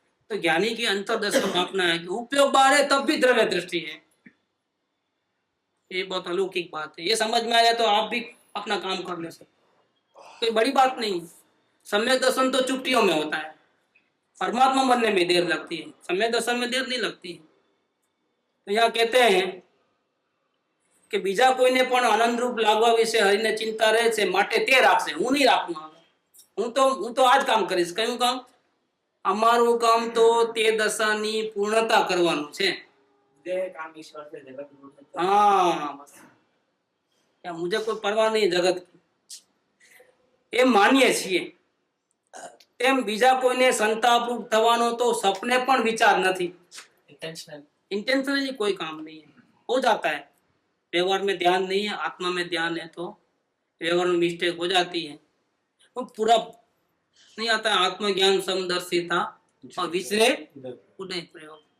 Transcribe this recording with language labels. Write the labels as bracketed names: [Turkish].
[Hindi] तो ज्ञानी की अंतर्दशा मापना है कि उपयोग बाहर है तब भी द्रव्य दृष्टि है। ये बहुत अलौकिक बात है। ये समझ में आया तो आप भी अपना काम कर ले सकते, कोई बड़ी बात नहीं। सम्यक दर्शन तो चुटकियों में होता है, परमात्मा बनने में देर लगती है, सम्यक दर्शन में देर नहीं लगती है। तो यहाँ कहते हैं कि [Gujarati] બીજા કોઈને પણ આનંદરૂપ લાગવા વિશે હરિને ચિંતા રહે છે, માટે તે રાખશે, હું નહીં રાખું હવે, હું તો આ જ કામ કરીશ। કયું કામ? અમારું કામ તો તે દશાની પૂર્ણતા કરવાનું છે। [Hindi] देह काम ईश्वर से जगत में हाँ बस, क्या मुझे कोई परवाह नहीं जगत की, [Gujarati] એમ માનીએ છીએ। તેમ બીજા કોઈને સંતાપરૂપ થવાનો તો સપને પણ વિચાર નથી। [English] intentional [Hindi] इंटेंशनली कोई काम नहीं है, हो जाता है। व्यवहार में ध्यान नहीं है, आत्मा में ध्यान है तो व्यवहार में मिस्टेक हो जाती है। वो पूरा नहीं आता है। आत्मज्ञान समदर्शिता और विसरे उदय प्रयोग।